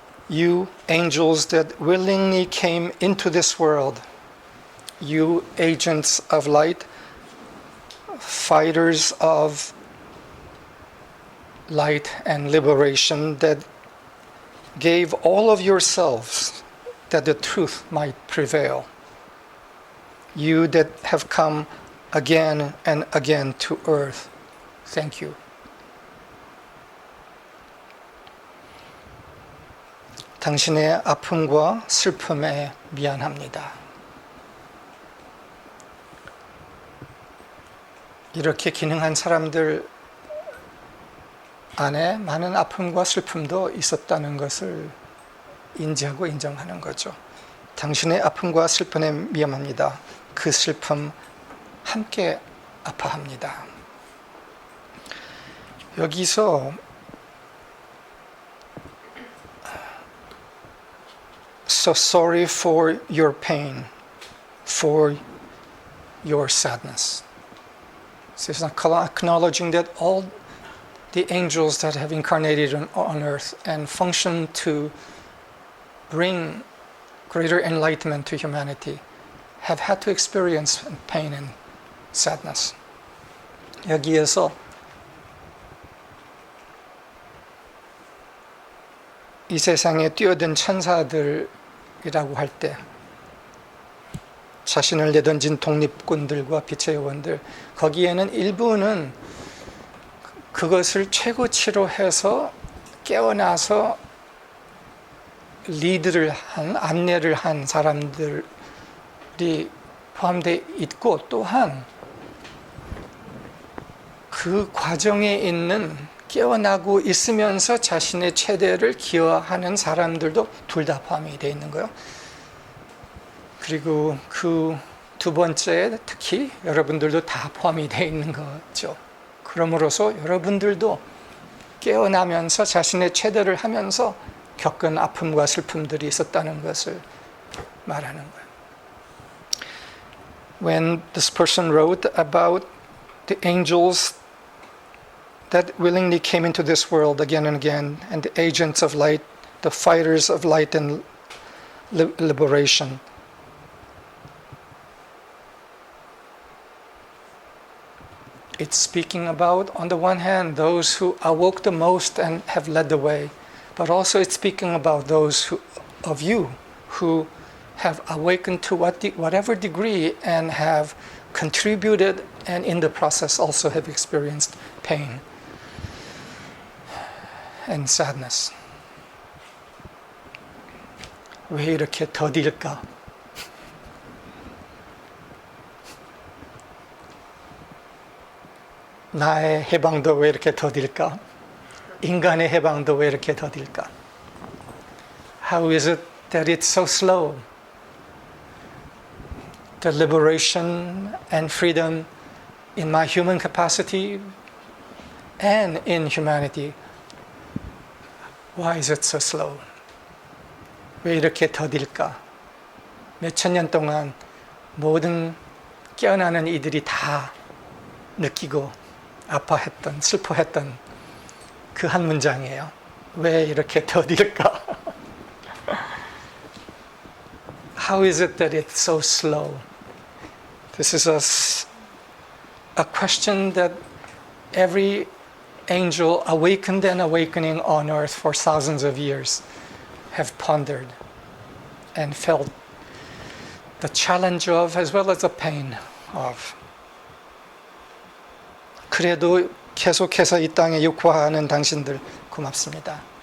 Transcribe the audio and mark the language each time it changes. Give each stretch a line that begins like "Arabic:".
English: You angels that willingly came into this world, you agents of light, fighters of light and liberation that gave all of yourselves that the truth might prevail. You that have come again and again to earth, thank you.
Korean: 당신의 아픔과 슬픔에 미안합니다. 이렇게 기능한 사람들 안에 많은 아픔과 슬픔도 있었다는 것을 인지하고 인정하는 거죠. 당신의 아픔과 슬픔에 미안합니다. 그 슬픔 함께 아파합니다. 여기서
English: So sorry for your pain, for your sadness. This is acknowledging that all the angels that have incarnated on earth and function to bring greater enlightenment to humanity have had to experience pain and sadness.
Korean: 여기에서 이 세상에 뛰어든 천사들이라고 할 때 자신을 내던진 독립군들과 빛의 요원들, 거기에는 일부는 그것을 최고치로 해서 깨어나서 리드를 한, 안내를 한 사람들이 포함되어 있고, 또한 그 과정에 있는 깨어나고 있으면서 자신의 최대를 기여하는 사람들도 둘 다 포함이 되어 있는 거예요. 그리고 그 두 번째에 특히 여러분들도 다 포함이 되어 있는 거죠. 그러므로서 여러분들도 깨어나면서 자신의 최대를 하면서 겪은 아픔과 슬픔들이 있었다는 것을 말하는 거예요.
English: When this person wrote about the angels that willingly came into this world again and again, and the agents of light, the fighters of light and liberation, it's speaking about, on the one hand, those who awoke the most and have led the way, but also it's speaking about those of you who have awakened to whatever degree and have contributed, and in the process also have experienced pain and sadness.
Korean: 왜 이렇게 더딜까? 나의 해방도 왜 이렇게 더딜까? 인간의 해방도 왜 이렇게 더딜까?
English: How is it that it's so slow? The liberation and freedom in my human capacity and in humanity. Why is it so slow?
Korean: 왜 이렇게 더딜까? 몇천 년 동안 모든 깨어나는 이들이 다 느끼고 아파했던, 슬퍼했던 그 한 문장이에요. 왜 이렇게 더딜까?
English: How is it that it's so slow? This is a question that every angel awakened and awakening on earth for thousands of years have pondered and felt the challenge of as well as the pain of.
Korean: 그래도 계속해서 이 땅에 육화하는 당신들 고맙습니다.